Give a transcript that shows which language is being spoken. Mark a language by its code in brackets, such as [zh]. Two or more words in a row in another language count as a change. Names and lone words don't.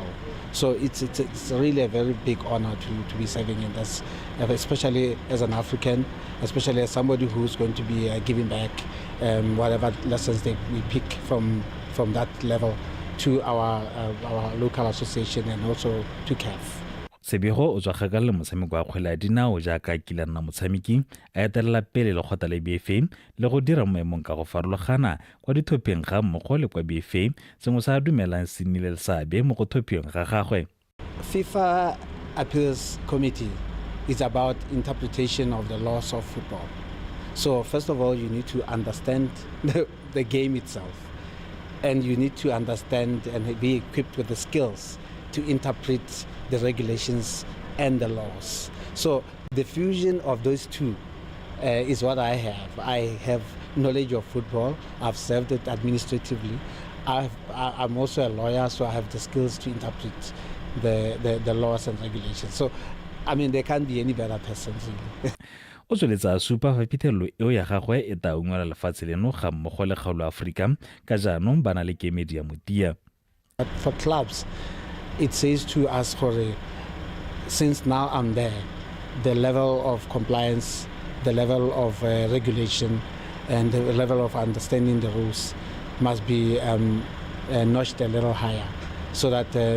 [en] So it's really a very big honor to be serving in this, especially as an African, especially as somebody who's going to be giving back whatever lessons we pick from that level to our local association and also to CAF. [tn] Sebego o tswa gakala motshameko wa kgwele ya dinao jaaka kila nna motshameki a etelela pele le kgotla le BFA le go dira maemong ka go farologana kwa dithopheng ga mmogo le kwa BFA sengwe sa dumelang se nnile le seabe mo go thophiweng ga gagwe. [en] FIFA Appeals Committee is about interpretation of the laws of football. So first of all, you need to understand the game itself, and you need to understand and be equipped with the skills to interpret the regulations and the laws. So the fusion of those two is what I have. I have knowledge of football. I've served it administratively. I'm also a lawyer, so I have the skills to interpret the laws and regulations. So, I mean, there can't be any better person, really. [tn] O tsweletsa supa fa pithelelo eo ya gagwe e ta ungwela lefatshe leno ga mmogo le kgaolo Afrika ka jaanong ba na le kemedi ya motia. [en] For clubs, it says to us, since now I'm there, the level of compliance, the level of regulation, and the level of understanding the rules must be notched a little higher, so that